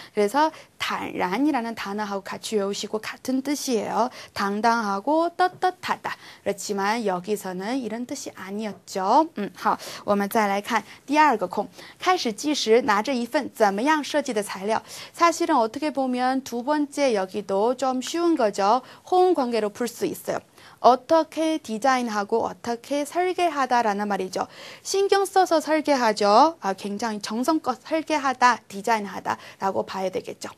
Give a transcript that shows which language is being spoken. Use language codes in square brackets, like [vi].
[ko] 그래서坦然이라는 단어하고 같이 외우시고 같은 뜻이에요. 당당하고 떳떳하다. 그렇지만 여기서는 이런 뜻이 아니었죠. [zh] 好，我们再来看第二个空，开始计时拿着一份怎么样设计的材料。 [ko] 사실은 어떻게 보면 두 번째 여기도 좀 쉬운 거죠. 호응 관계로 풀 수 있어요. 어떻게 디자인하고 어떻게 설계하다라는 말이죠. 신경 써서 설계하죠. 굉장히 정성껏 설계하다, 디자인하다라고 봐야 되겠죠.